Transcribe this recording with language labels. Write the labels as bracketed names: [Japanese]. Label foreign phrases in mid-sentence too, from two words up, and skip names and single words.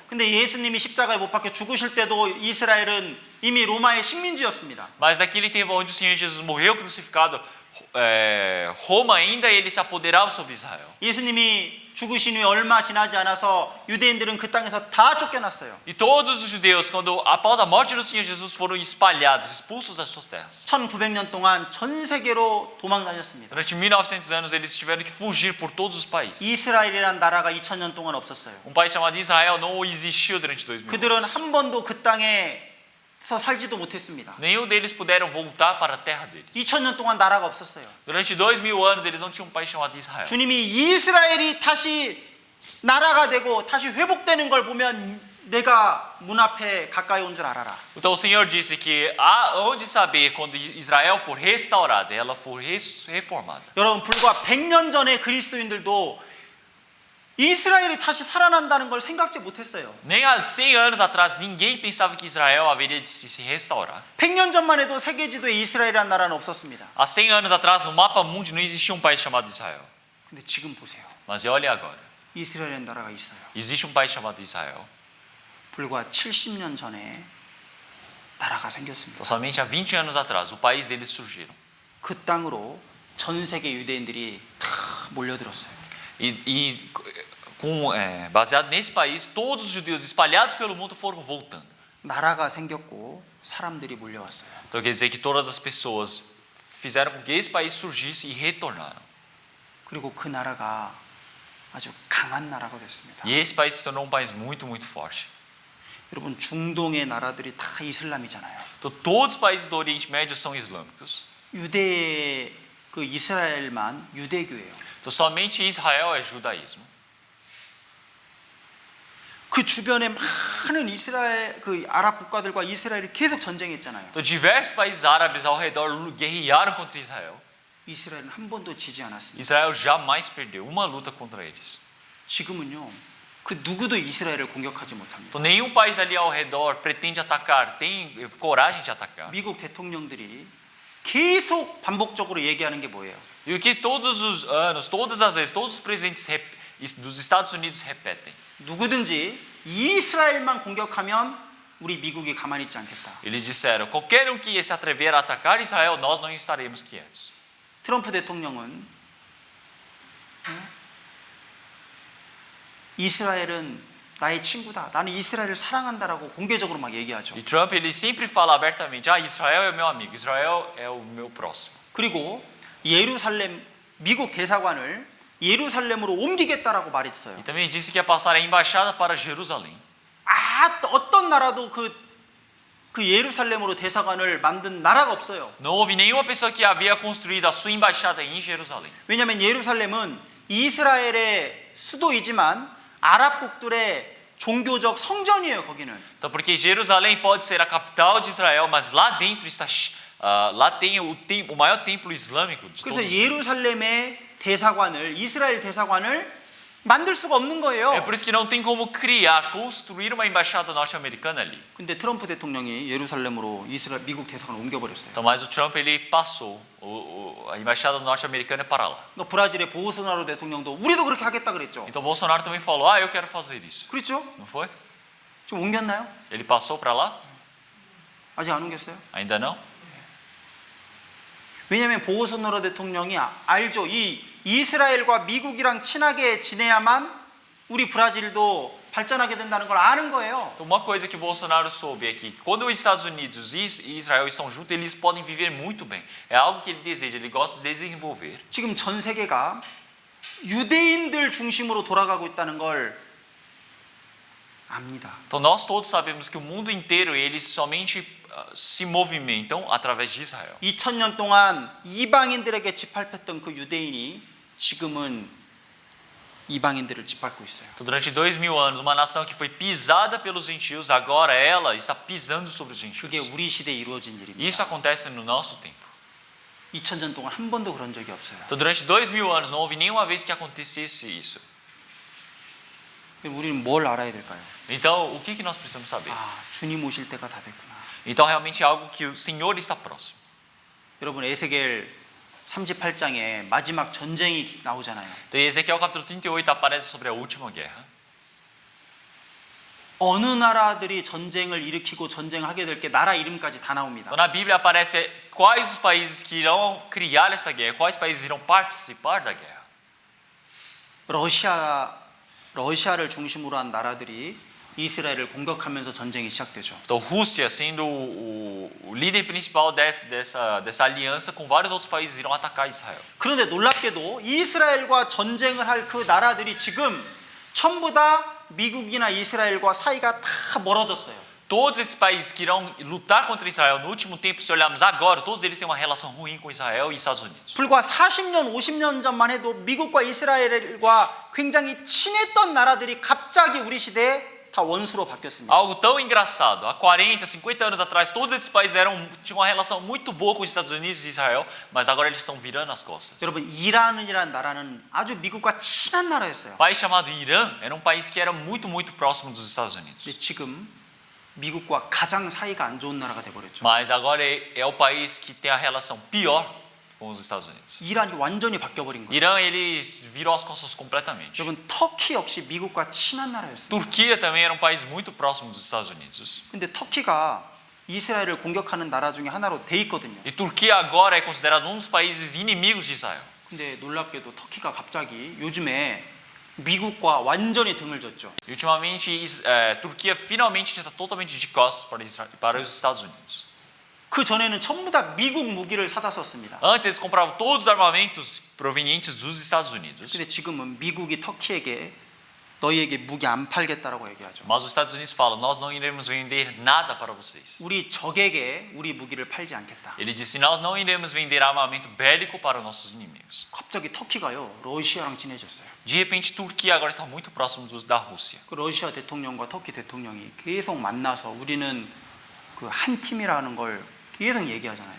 [Korean] 근데 예수님이 십자가에 못 박혀 죽으실 때도 이스라엘은 이미 로마의 식민지였습니다. [Portuguese] Mas naquele tempo onde o Senhor Jesus morreu crucificado, Roma ainda ele se apoderava sobre Israel. [Korean] 예수님이 죽으신 후에 얼마 지나지 않아서 유대인들은 그 땅에서 다 쫓겨났어요. [Portuguese] E todos os judeus, após a morte do Senhor Jesus, foram espalhados, expulsos das suas terras. [Korean] 1900년 동안 전 세계로 도망 다녔습니다. [Portuguese] Durante 1900 anos eles tiveram que fugir por todos os países. [Korean] 이스라엘이란 나라가 2000년 동안 없었어요. [Portuguese] País chamado Israel não existiu durante 2000 anos. [Korean] 그들은 한 번도 그 땅에서 살지도 못했습니다. [Portuguese] Nenhum deles puderam voltar para a terra deles. [Korean] 2000년 동안 나라가 없었어요. [Portuguese] Durante 2000 anos eles não tinham um país chamado Israel. [Korean] 주님이 이스라엘이 다시 나라가 되고 다시 회복되는 걸 보면 내가 문 앞에 가까이 온 줄 알아라. [Portuguese] Então o Senhor disse que há onde saber quando Israel for restaurada, ela for reformada. [Korean] 여러분, 불과 100년 전에 그리스도인들도 이스라엘이 다시 살아난다는 걸 생각지 못했어요. [Portuguese] Nem há 100 anos atrás ninguém pensava que Israel haveria de se restaurar. [Korean] 100년 전만 해도 세계 지도에 이스라엘이라는 나라는 없었습니다. [Portuguese] Há 100 anos atrás no mapa mundi não existia um país chamado Israel. [Korean] 근데 지금 보세요. [Portuguese] Mas olhe agora. [Korean] 이스라엘이라는 나라가 있어요. [Portuguese] Existe um país chamado Israel. [Korean] 불과 70년 전에 나라가 생겼습니다. [Portuguese] Então, somente há 20 anos atrás, o país deles surgiram. [Korean] 그 땅으로 전 세계 유대인들이 다 몰려들었어요. [Portuguese] Baseado nesse país, todos os judeus espalhados pelo mundo foram voltando. [Korean] 나라가 생겼고 사람들이 몰려왔어요. [Portuguese] Então quer dizer que todas as pessoas fizeram com que esse país surgisse e retornaram. [Korean] 그리고 그 나라가 아주 강한 나라가 됐습니다. [Portuguese] E esse país se tornou um país muito, muito forte. [Korean] 여러분 중동의 나라들이 다 이슬람이잖아요. [Portuguese] Então todos os países do Oriente Médio são islâmicos. [Korean] 유대 그 이스라엘만 유대교예요. [Portuguese] Então somente Israel é judaísmo. [Korean] 그 주변에 많은 이스라엘 그 아랍 국가들과 이스라엘이 계속 전쟁했잖아요. [Portuguese] Então diversos países árabes ao redor guerrearam contra Israel. [Korean] 이스라엘은 한 번도 지지 않았습니다. [Portuguese] Israel jamais perdeu uma luta contra eles. [Korean] 지금은요. 그 누구도 이스라엘을 공격하지 못합니다. [Portuguese] Então nenhum país ali ao redor pretende atacar, tem coragem de atacar. [Korean] 미국 대통령들이 계속 반복적으로 얘기하는 게 뭐예요? [Portuguese] E o que todos os anos, todas as vezes, todos os presidentes dos Estados Unidos repetem. [Korean] 누구든지 이스라엘만 공격하면 우리 미국이 가만히 있지 않겠다. [Portuguese] Eles disseram: qualquer um que se atrever a atacar Israel, nós não estaremos quietos. [Korean] 트럼프 대통령은 이스라엘은 나의 친구다. 나는 이스라엘을 사랑한다라고 공개적으로 막 얘기하죠. [Portuguese] E Trump ele sempre fala abertamente: Israel é o meu amigo, Israel é o meu próximo. [Korean] 그리고 예루살렘 미국 대사관을 예루살렘으로 옮기겠다라고 말했어요. [Portuguese] E também disse que ia passar a embaixada para Jerusalém. [Korean] 어떤 나라도 그 예루살렘으로 대사관을 만든 나라가 없어요. [Portuguese] Não houve nenhuma pessoa que havia construído a sua embaixada em Jerusalém. [Korean] 왜냐하면 예루살렘은 이스라엘의 수도이지만 아랍국들의 종교적 성전이에요. 거기는. [Portuguese] Então, porque Jerusalém pode ser a capital de Israel, mas lá dentro está, lá tem o maior templo islâmico de [Korean] 그래서 [Portuguese] todos. [Korean] 예루살렘의 대사관을 이스라엘 대사관을 만들 수가 없는 [Portuguese] É [Korean] 거예요. [Portuguese] por isso que não tem como construir uma embaixada norte-americana ali. [Korean] 근데 트럼프 대통령이 예루살렘으로 미국 대사관을 옮겨버렸어요. [Portuguese] Então, mas o Trump ele passou a embaixada norte-americana para lá. [Korean] 또 브라질의 보우소나로 대통령도 우리도 그렇게 하겠다 그랬죠. [Portuguese] Então Bolsonaro também falou: eu quero fazer isso. [Korean] 그렇죠? [Portuguese] Não foi? [Korean] 좀 옮겼나요? [Portuguese] Ele passou para lá? [Korean] 아직 안 옮겼어요? [Portuguese] Ainda não? [Korean] 왜냐하면 보우소나로 대통령이 알죠. 이 이스라엘과 미국이랑 친하게 지내야만 우리 브라질도 발전하게 된다는 걸 아는 거예요. [Portuguese] Então, uma coisa que Bolsonaro soube é que quando os Estados Unidos e Israel estão juntos, eles podem viver muito bem. É algo que ele deseja, ele gosta de desenvolver. [Korean] 지금 전 세계가 유대인들 중심으로 돌아가고 있다는 걸 압니다. [Portuguese] Então nós todos sabemos que o mundo inteiro eles somente se movimentam através de Israel. [Korean] 2000년 동안 이방인들에게 짓밟혔던 그 유대인이 지금은 이방인들을 짓밟고 있어요. [Portuguese] Então, durante 2000 anos, uma nação que foi pisada pelos gentios, agora ela está pisando sobre os [Korean] 그게 [Portuguese] gentios. [Korean] 우리 시대에 이루어진 일입니다. [Portuguese] Isso acontece no nosso tempo. [Korean] 2000년 동안 한 번도 그런 적이 없어요. [Portuguese] Então, durante 2000 anos, não houve nenhuma vez que acontecesse isso. [Korean] 우리는 뭘 알아야 될까요? [Portuguese] Então, o que nós precisamos saber? [Korean] 주님 오실 때가 다 됐구나. [Portuguese] Então, realmente é algo que o Senhor está próximo. [Korean] 여러분 에스겔 38장에 마지막 전쟁이 나오잖아요. [Portuguese] Então, em Ezequiel capítulo 38 aparece sobre a última guerra. [Korean] 어느 나라들이 전쟁을 일으키고 전쟁하게 될 게 나라 이름까지 다 나옵니다. [Portuguese] Então, na Bíblia aparece quais os países que irão criar essa guerra, quais países irão participar da guerra. [Korean] 러시아를 중심으로 한 나라들이 이스라엘을 공격하면서 전쟁이 시작되죠. [Portuguese] Então, Rússia sendo o líder principal dessa aliança, com vários outros países irão atacar Israel. [Korean] 그런데 놀랍게도 이스라엘과 전쟁을 할 그 나라들이 지금 전부 다 미국이나 이스라엘과 사이가 다 멀어졌어요. [Portuguese] Todos esses países que irão lutar contra Israel no último tempo, se olharmos agora, todos eles têm uma relação ruim com Israel e Estados Unidos. [Korean] 불과 40년, 50년 전만 해도 미국과 이스라엘과 굉장히 친했던 나라들이 갑자기 우리 시대에 다 원수로 바뀌었습니다. [Portuguese] Algo tão engraçado. Há 40, 50 anos atrás, todos esses países tinham uma relação muito boa com os Estados Unidos e Israel, mas agora eles estão virando as costas. [Korean] 여러분, 이란이라는 나라는 아주 미국과 친한 나라였어요. [Portuguese] O país chamado Irã era um país que era muito próximo dos Estados [Korean] 근데 [Portuguese] Unidos. [Korean] 지금 미국과 가장 사이가 안 좋은 나라가 돼버렸죠. [Portuguese] Mas agora é o país que tem a relação pior com os Estados Unidos. [Korean] 이란이 완전히 바뀌어버린 거예요. [Portuguese] Irã, ele virou as costas completamente. [Korean] 여러분, 터키 역시 미국과 친한 나라였어요. [Portuguese] Turquia também era um país muito próximo dos Estados Unidos. [Korean] 근데 터키가 이스라엘을 공격하는 나라 중에 하나로 돼 있거든요. [Portuguese] E Turquia agora é considerado um dos países inimigos de Israel. [Korean] 근데 놀랍게도 터키가 갑자기 요즘에 미국과 완전히 등을 졌죠. [Portuguese] E ultimamente, Turquia finalmente está totalmente de costas para os Estados Unidos. [Korean] 그 전에는 전부 다 미국 무기를 사다 썼습니다. [Portuguese] Antes eles compravam todos os armamentos provenientes dos Estados Unidos. [Korean] 근데 지금은 미국이 터키에게 너희에게 무기 안 팔겠다라고 얘기하죠. [Portuguese] Mas os Estados Unidos falam: nós não iremos vender nada para vocês. [Korean] 우리 적에게 우리 무기를 팔지 않겠다. [Portuguese] Ele disse: nós não iremos vender armamento bélico para os nossos inimigos. [Korean] 갑자기 터키가요 러시아랑 친해졌어요. [Portuguese] De repente, Turquia agora está muito próximo da Rússia. [Korean] 그 러시아 대통령과 터키 대통령이 계속 만나서 우리는 그 한 팀이라는 걸 계속 얘기하잖아요.